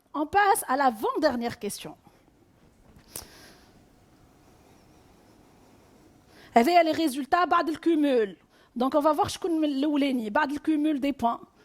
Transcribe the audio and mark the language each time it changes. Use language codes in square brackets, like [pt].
[fr] On passe à l'avant-dernière question. [ar] هذا [fr] les résultats [ar] بعد الكومول. [fr] Donc on va voir [ar] شكون من الاولاني بعد الكومول [fr] des points.